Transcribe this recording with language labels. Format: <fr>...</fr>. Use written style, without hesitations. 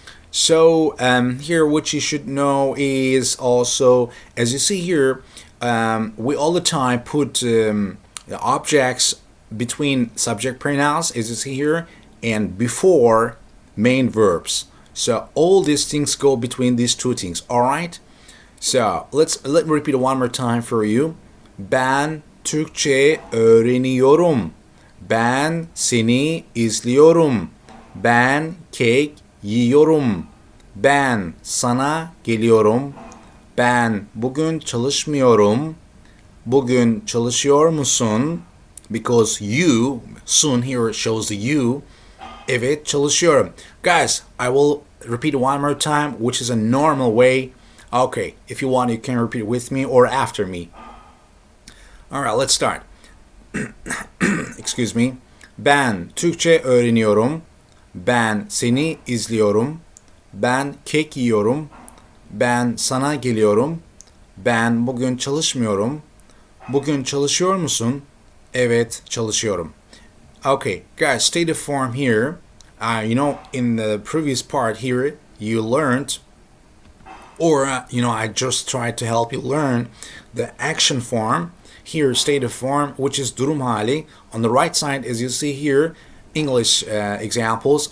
<en>So here what you should know is also, as you see here, we all the time put the objects between subject pronouns, as you see here, and before main verbs. So all these things go between these two things, alright? So let me repeat it one more time for you.</en> <tr>Ben Türkçe öğreniyorum. Ben seni izliyorum. Ben kek yiyorum. Ben sana geliyorum. Ben bugün çalışmıyorum. Bugün çalışıyor musun?</tr> <en>Because you, soon here shows the you.</en> <tr>Evet çalışıyorum.</tr> <en>Guys, I will repeat one more time, which is a normal way. Okay, if you want, you can repeat with me or after me. Alright, let's start. Excuse me.</en> <tr>Ben Türkçe öğreniyorum. Ben seni izliyorum. Ben kek yiyorum. Ben sana geliyorum. Ben bugün çalışmıyorum. Bugün çalışıyor musun? Evet, çalışıyorum.</tr> <en>Okay, guys, stative form here. In the previous part here, you learned, or I just tried to help you learn the action form. Here, stative form, which is</en> <tr>durum hali.</tr> <en>On the right side, as you see here, English examples.</en>